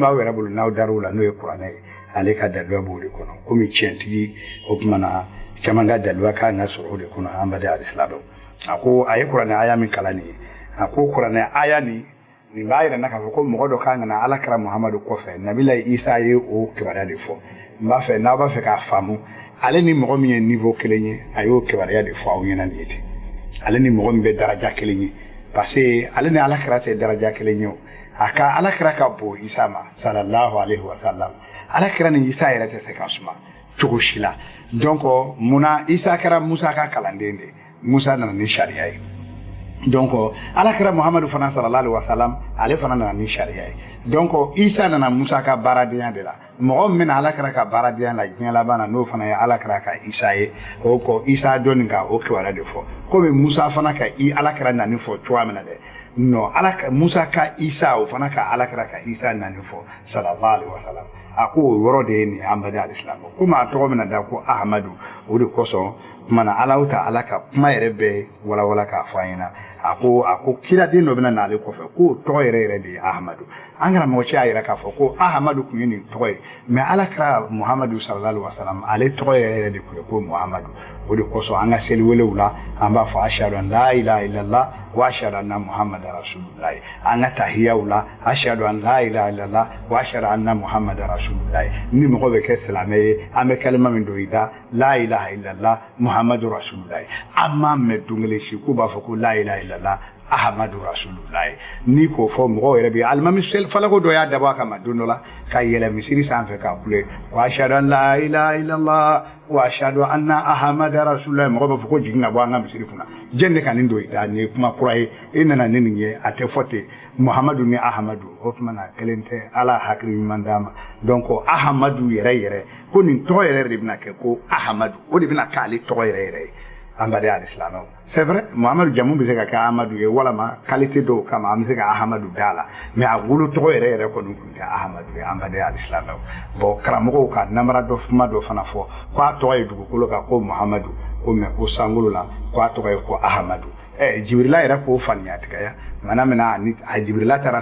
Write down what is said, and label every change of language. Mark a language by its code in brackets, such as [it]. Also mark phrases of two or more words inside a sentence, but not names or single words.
[bm] b'aw yɛrɛ bolo n'aw dar'o la n'o ye kuranɛ ye ale ka daluya b'o de kɔnɔ komi tiɲɛtigi o kumana caman ka daluya kan ka sɔrɔ o de kɔnɔ an baden alisilamaw a ko a ye kuranɛ aya min kalan nin ye a ko kuranɛ aya nin b'a yira na k'a fɔ ko mɔgɔ dɔ kan ka na ala kɛra muhamadu kɔfɛ nabila isa ye o kibaruya de fɔ n b'a fɛ n'aw b'a fɛ k'a faamu ale ni mɔgɔ min ye niveau kelen ye a y'o kibaruya de fɔ aw ɲɛna nin ye ten ale ni mɔgɔ min bɛ daraja kelen ye [fr] parce que [bm] ale ni ala kɛra tɛ daraja kelen ye o a ka ala kɛra ka bon isa ma [ar] صلى الله عليه وسلم [bm] ala kɛra ni isa yɛrɛ tɛ se ka suma cogo si la donc munna isa kɛra musa ka kalanden de musa nana ni sariya ye donc ala kɛra muhamadu fana [ar] صلى الله عليه وسلم [bm] ale fana nana ni sariya ye donc isa nana musa ka baaradenya de la mɔgɔ min bɛna ala kɛra ka baaradenya la diɲɛ laban na n'o fana ye ala kɛra ka isa ye o kɔ isa dɔnni ka o kibaruya de fɔ komi musa fana ka ala kɛra nani fɔ cogoya min na dɛ non musa ka isa o fana ka ala kɛra ka isa nani fɔ [ar] صلى الله عليه وسلم [bm] a ko o yɔrɔ de ye nin an baden alisilamaw komi a tɔgɔ bɛna da ko ahamadu o de kosɔn mana ala uta ala ka kuma yɛrɛ bɛɛ wala k'a fɔ an ɲɛna a ko kiraden dɔ bɛna n'ale kɔfɛ ko tɔgɔ yɛrɛ de ye ahamadu an kana mɔgɔ cɛ y'a yɛrɛ k'a fɔ ko ahamadu kun ye nin tɔgɔ ye mais ala kɛra muhamadu [ar] صلى الله عليه وسلم [bm] ale tɔgɔ yɛrɛ de kun ye ko muhamadu o de kosɔn an ka seliwelew la an b'a fɔ [ar] أشهد أن لا إله إلا الله وأشهد أن محمدا رسول الله [bm] an ka tahiyaw la [ar] أشهد أن لا إله إلا الله وأشهد أن محمدا رسول الله [bm] ni mɔgɔ bɛ kɛ silamɛ ye an bɛ kalima min don i da [ar] لا إله إلا الله محمد رسول الله [bm] an m'a mɛn don kelen si k'u b'a fɔ ko [ar] لا إله إلا الله أحمد رسول الله [bm] ni k'o fɔ mɔgɔw yɛrɛ bɛ alimami falako dɔ y'a dabɔ a kama don dɔ la ka yɛlɛ misiri sanfɛ k'a kule [ar] وأشهد أن لا إله إلا الله وأشهد أن أحمد رسول الله [bm] mɔgɔ b'a fɔ ko jigin ka bɔ an ka misiri kunna jɛn de ka nin don i da nin ye kuma kura ye e nana ni nin ye a tɛ fɔ ten muhamadu ni ahamadu o tuma na kelen tɛ ala hakili ɲuman d'a ma donc ahamadu yɛrɛ ko nin tɔgɔ yɛrɛ de bɛna kɛ ko ahamadu o de bɛna k'ale tɔgɔ yɛrɛ ye an b'a [ar] الإسلام [bm] c'est vrai muhamadu jamu bɛ se ka kɛ ahamadu ye walama qualité dɔw kama an bɛ se ka ahamadu d'a la mais a wolo tɔgɔ yɛrɛ kɔni tun tɛ ahamadu ye an b'a [ar] الإسلام [bm] bon karamɔgɔw ka namara dɔ kuma dɔ fana fɔ ko a tɔgɔ ye dugukolo kan ko muhamadu ko mais ko sankolo la ko a tɔgɔ ye ko ahamadu jibirila yɛrɛ k'o faniya tigɛ mana mina a jibirila taara